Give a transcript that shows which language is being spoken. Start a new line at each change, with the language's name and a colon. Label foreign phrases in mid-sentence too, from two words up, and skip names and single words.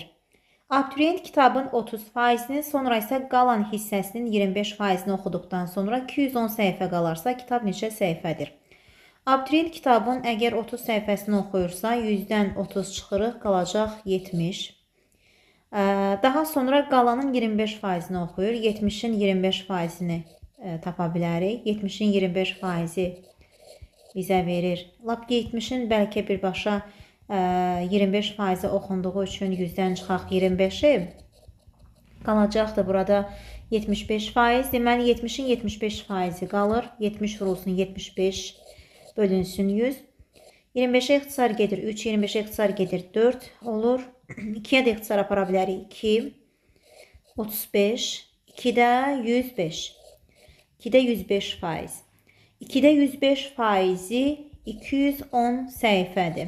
Azerbaijani: Abituriyent kitabın 30%-ni, sonra isə qalan hissəsinin 25%-ni oxuduqdan sonra 210 səhifə qalarsa, kitab neçə səhifədir? Abituriyent kitabın əgər 30 səhifəsini oxuyursa, 100-dən 30 çıxırıq, qalacaq 70. Daha sonra qalanın 25%-ni oxuyur, 70-in 25%-ni tapa bilərik. 70-in 25%-i bizə verir. Lap 70-in bəlkə birbaşa 25%-i oxunduğu üçün 100-dən çıxaq 25-i qalacaqdır burada 75%. Deməli 70-in 75%-i qalır. 70 vurulsun 75 bölünsün 100. 25-ə ixtisar gedir 3, 25-ə ixtisar gedir 4 olur. 2-yə də ixtisar apara bilərik 2, 35, 2-də 105. 2-də 105%. 2-də 105%-i 210 səhifədir.